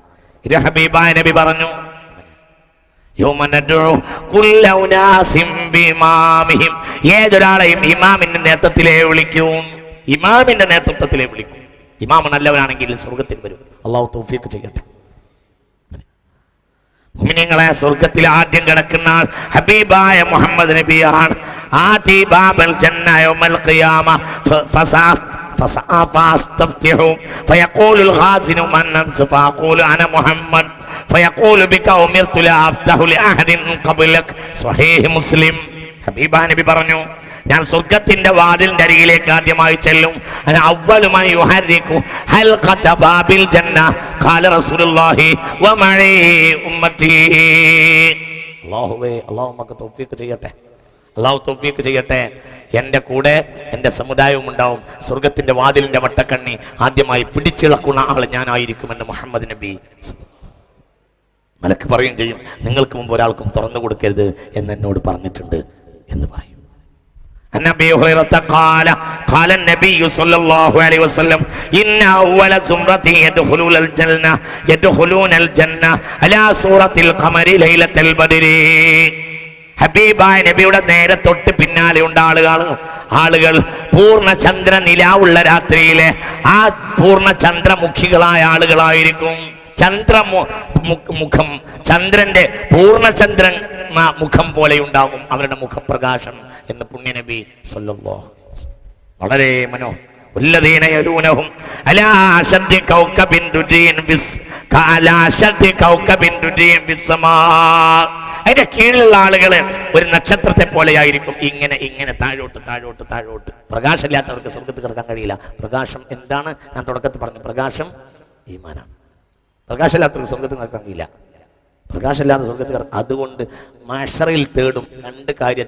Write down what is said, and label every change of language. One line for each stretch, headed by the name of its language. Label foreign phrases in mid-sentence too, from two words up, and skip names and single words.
Malayalam: ഇത് ഹബീബായ നബി പറഞ്ഞു, ഏതൊരാളെയും ഇമാമിന്റെ നേതൃത്വത്തിലേ വിളിക്കും, ഇമാമിന്റെ നേതൃത്വത്തിലേ വിളിക്കും. ഇമാം നല്ലവനാണെങ്കിൽ സ്വർഗത്തിൽ വരും. അള്ളാഹു തൗഫീഖ് ചെയ്യട്ടെ. മുഅ്മിനീങ്ങളെ, സ്വർഗത്തിൽ ആദ്യം കിടക്കുന്ന ഹബീബായ മുഹമ്മദ് നബിയാണ്.
Arabic: آتي باب الجنة يوم القيامة فاستفتحوا فيقول الخازن من أنت فأقول أنا محمد فيقول بك أمرت لا أفتح لأحد قبلك. صحيح مسلم.
Malayalam: ഹബീബാ നബി പറഞ്ഞു, ഞാൻ സ്വർഗത്തിന്റെ വാതിലിന്റെ അരികിലേക്ക് ആദ്യമായി ചെല്ലും.
Arabic: أول من يحرك حلقة باب الجنة قال رسول الله ومعي أمتي.
Malayalam: അല്ലാഹുവേ, അല്ലാഹു നമുക്ക് തൗഫീഖ് ചെയ്യട്ടെ, അല്ലാഹു തൗഫീഖ് ചെയ്യട്ടെ. എൻ്റെ കൂടെ എൻ്റെ സമുദായവും ഉണ്ടാവും. സ്വർഗത്തിന്റെ വാതിലിന്റെ വട്ടക്കണ്ണി ആദ്യമായി പിടിച്ചിളക്കുന്ന ആൾ ഞാനായിരിക്കുമെന്ന് മുഹമ്മദ് നബി. മലക്ക് പറയുകയും ചെയ്യും, നിങ്ങൾക്ക് മുമ്പ് ഒരാൾക്കും തുറന്നു കൊടുക്കരുത് എന്ന് എന്നോട് പറഞ്ഞിട്ടുണ്ട് എന്ന് പറയും.
Arabic: عن أبي هريرة قال قال النبي صلى الله عليه وسلم إن أول زمرة يدخلون الجنة على سورة القمر ليلة البدر.
Malayalam: ഹബീബായ നബിയുടെ നേരെ തൊട്ട് പിന്നാലെ ഉണ്ട് ആളുകൾ പൂർണ്ണ ചന്ദ്ര നിലാവുള്ള രാത്രിയിലെ ആ പൂർണ്ണ ചന്ദ്രമുഖികളായ ആളുകളായിരിക്കും. മുഖം ചന്ദ്രന്റെ പൂർണ്ണചന്ദ്രൻ മുഖം പോലെ ഉണ്ടാകും അവരുടെ മുഖപ്രകാശം എന്ന് പുണ്യനബി
Arabic: صلى الله عليه وسلم. വളരെ والذين يلونهم على أشد كوكب بالسماء.
Malayalam: അതിന്റെ കീഴിലുള്ള ആളുകള് ഒരു നക്ഷത്രത്തെ പോലെയായിരിക്കും. ഇങ്ങനെ താഴോട്ട്. പ്രകാശമില്ലാത്തവർക്ക് സ്വർഗത്ത് കിടക്കാൻ കഴിയില്ല. പ്രകാശം എന്താണ്? ഞാൻ തുടക്കത്തിൽ പറഞ്ഞു, പ്രകാശം ഈമാനാണ്. പ്രകാശമില്ലാത്തവർക്ക് സ്വർഗത്ത് കിടക്കാൻ കഴിയില്ല. പ്രകാശമില്ലാത്ത സ്വർഗത്ത് കിടക്കും. അതുകൊണ്ട് മഹ്ശറിൽ തേടും രണ്ട് കാര്യം.